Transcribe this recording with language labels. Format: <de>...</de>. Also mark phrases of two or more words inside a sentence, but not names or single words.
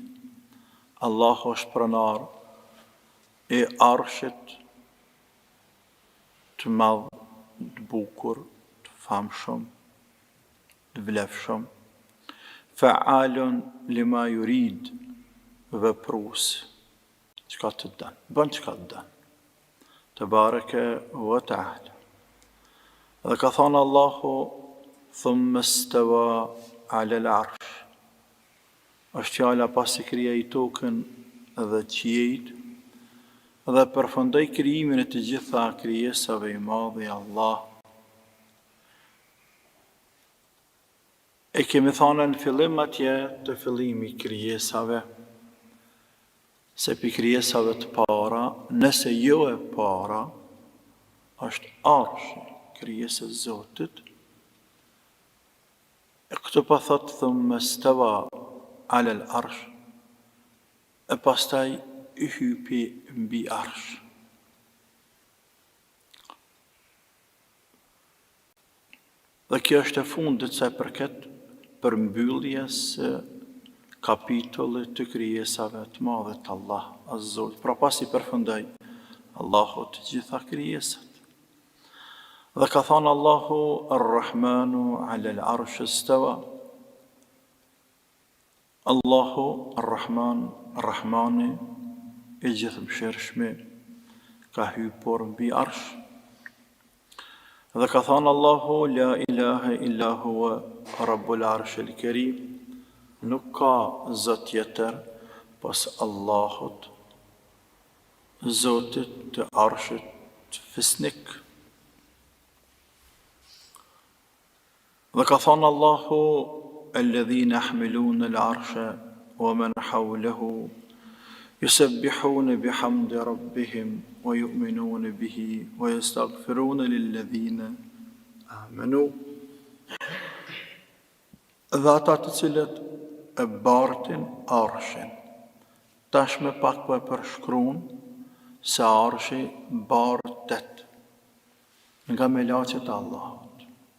<sq>Allah është pronar e arshit të madh, të bukur, të famshëm, të vlefshëm.</sq> <ar>فعال لما يريد,</ar> <sq>veprus, çka të dën, bën çka të dën.</sq> <ar>تبارك وتعالى.</ar> <sq>Dhe ka thonë Allahu</sq> <ar>ثم استوى على العرش.</ar> <sq>Është fjala pasi krijoi tokën dhe qiejt, dhe përfundoi krijimin e të gjitha krijesave i madhi Allah. E kemi thënë në fillim atje të fillimi krijesave, se për krijesave të para, nëse jo e para, është arshi, krijesë e Zotit. E këtë pa thotë</sq> <ar>ثم استوى على العرش,</ar> <sq>e pastaj i hypi mbi arsh. Dhe kjo është e fundit sa i përket përmbylljes kapitullit të krijesave të madhe të Allah Azzot. Pra pas i përfundoi Allahu të gjitha krijesat. Dhe ka thonë Allahu</sq> <ar>الرحمن على العرش استوى.</ar> <sq>Allahu Ar-Rahman, Rahmani e gjithë mëshirshmi, ka hypur mbi arsh. Dhe ka thonë Allahu</sq> <ar>لا إله إلا هو رب العرش الكريم.</ar> <sq>Nuk ka zot tjetër pas Allahut, Zotit të arshit të fisnik. Dhe ka thonë Allahu</sq> <ar>الذين يحملون العرش ومن حوله يسبحون بحمد ربهم ويؤمنون به ويستغفرون للذين آمنوا.</ar> <sq>Dhe ata të cilët e bartin arshin. Tash me pak po e përshkruan se arshi bartet nga melaqet e Allahut.</sq>